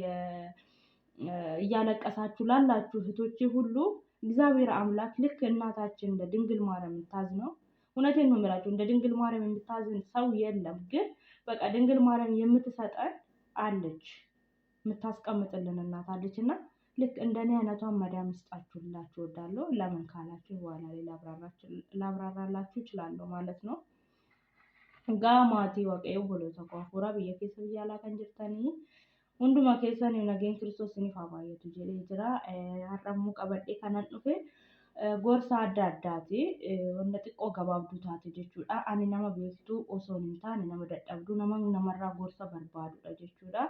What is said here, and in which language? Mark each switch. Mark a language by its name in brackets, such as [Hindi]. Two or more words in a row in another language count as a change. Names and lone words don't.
[Amharic] እያለቀሳችሁ ላላችሁ እህቶቼ ሁሉ እግዚአብሔር አምላክ ልክ እናታችን እንደ ድንግል ማርያም የምታዝነው እውነቴን ነው የምላችሁ እንደ ድንግል ማርያም የምታዝን ሰው የለም። ግን በቃ ድንግል ማርያም የምትሰጠን አለች፣ የምታስቀምጥልን እናት አለችና ልክ እንደኔ አይነቷን መዳም ይስጣችሁላችሁ እወዳለሁ። ለምን ካላችሁ በኋላ ላይ ላብራራላችሁ እችላለሁ ማለት ነው። [Oromo] Maatii Waaqayyoo obboloota koo hafuura biyya keessa biyya alaa kan jirtanii hunduma keessan nageen Kiristoos isiniif haa baay'atu jedhee jira. Har'ammoo qabadhee kanan dhufe gorsa adda addaati. Wanta xiqqoo gabaabduu taate jechuudha. Ani nama beektuu osoo hin taane nama dadhabduu namarraa gorsa barbaadudha jechuudha.